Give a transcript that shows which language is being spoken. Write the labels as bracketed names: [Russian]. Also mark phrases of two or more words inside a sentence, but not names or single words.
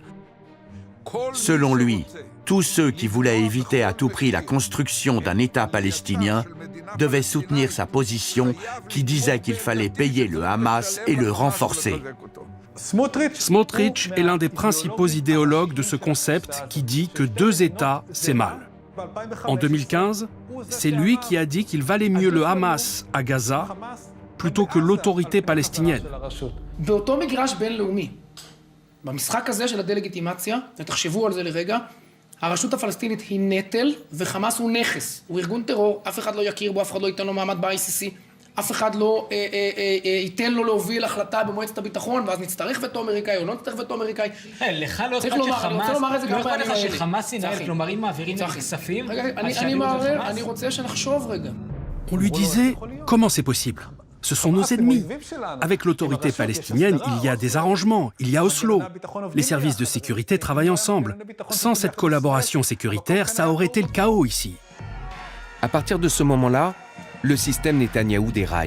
[French] Selon lui, tous ceux qui voulaient éviter à tout prix la construction d'un État palestinien devaient soutenir sa position qui disait qu'il fallait payer le Hamas et le renforcer. Smotrich est l'un des principaux idéologues de ce concept qui dit que 2 États, c'est mal. En 2015, c'est lui qui a dit qu'il valait mieux le Hamas à Gaza plutôt que l'autorité palestinienne. [Hebrew] באותו מגרש בינלאומי, במשחק הזה של הדה-לגיטימציה, ותחשבו על זה לרגע, הרשות הפלסטינית היא נטל וחמאס הוא נכס, הוא ארגון טרור, אף אחד לא יכיר בו, אף אחד לא ייתן לו מעמד ב-ICC, אף אחד לא ייתן לו להוביל החלטה במועצת הביטחון, ואז נצטרך וטו אמריקאי או לא נצטרך וטו אמריקאי. לך לא אכפת שחמאס ינהל, כלומר אם מעבירים את הכספים... אני רוצה שנחשוב רגע. [French] On lui disait, comment c'est possible ? Ce sont nos ennemis. Avec l'autorité palestinienne, il y a des arrangements, il y a Oslo. Les services de sécurité travaillent ensemble. Sans cette collaboration sécuritaire, ça aurait été le chaos ici. À partir de ce moment-là, le système Netanyahou déraille.